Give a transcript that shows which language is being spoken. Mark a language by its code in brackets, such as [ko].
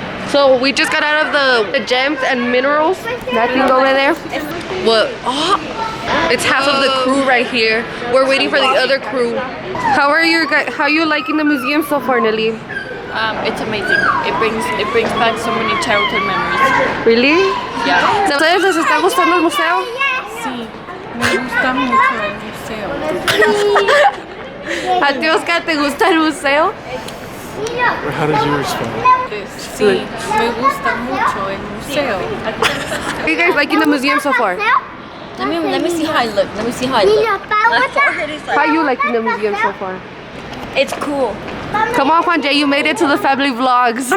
[en] So, we just got out of the gems and minerals. That thing over there. What? Oh, it's half of the crew right here. We're waiting for the other crew. How are you guys? How you liking the museum so far, Nelly? It's amazing. It brings back so many childhood memories. Really? Yeah. [es] ¿Ustedes les está gustando el museo? Sí, me gusta mucho el museo. ¿A ti, Oscar, te gusta el museo? [en] How does yours feel? [es] Sí, me gusta mucho el museo. [en] Are you guys liking the museum so far? Let me see how I look. Let me see how I look. How you liking the museum so far? It's cool. Come on, Juan Jay, you made it to the family vlogs.